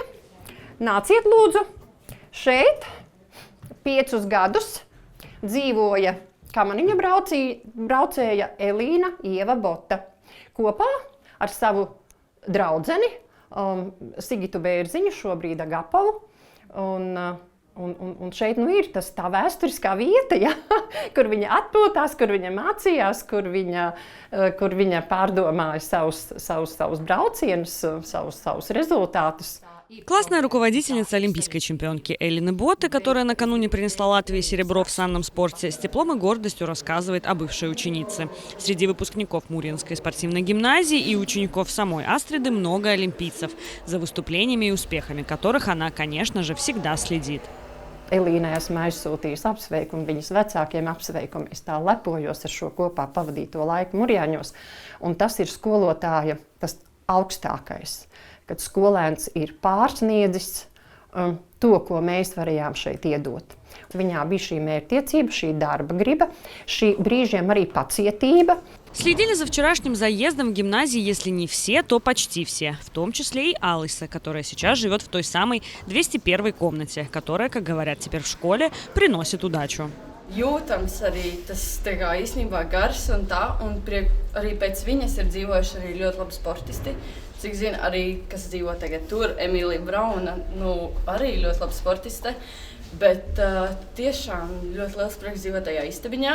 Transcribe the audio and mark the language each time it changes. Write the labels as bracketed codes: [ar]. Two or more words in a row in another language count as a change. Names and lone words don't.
[lv] Nāciet lūdzu, šeit 5 gadus dzīvoja kamaniņa braucēja Elīna Ieva Bota kopā ar savu draudzeni Sigitu Bērziņu, šobrīd Agapovu. Un šeit ir tā vēsturiskā vieta, ja, kur viņa atpūtās, kur viņa mācījās, kur viņa pārdomāja savus braucienus, savus результатус. [ru] Классная руководительница олимпийской чемпионки Элины Боты, которая накануне принесла Латвии серебро в санном спорте, с теплом и гордостью рассказывает о бывшей ученице. Среди выпускников Мурьинской спортивной гимназии и учеников самой Астриды много олимпийцев, за выступлениями и успехами которых она, конечно же, всегда следит. [lv] Elīnai esmu aizsūtījusi apsveikumu viņas vecākiem apsveikumu. Es tā lepojos ar šo kopā pavadīto laiku Murjāņos. Un tas ir skolotāja tas augstākais, kad skolēns ir pārsniedzis to, ko mēs varējām šeit iedot. Viņā bija šī mērķtiecība, šī darba griba, šī brīžiem arī pacietība. [ru] Следили за вчерашним заездом в гимназии, если не все, то почти все. В том числе и Алиса, которая сейчас живет в той самой 201 комнате, которая, как говорят теперь в школе, приносит удачу. [lv] Jūtams arī tas īstenībā gars un tā, un arī pēc viņas ir dzīvojuši arī ļoti labi sportisti. Cik zinu, arī, kas dzīvo tagad tur, Emīlija Brauna, arī ļoti labi sportiste. Bet tiešām ļoti liels prieks dzīvot tajā istabiņā.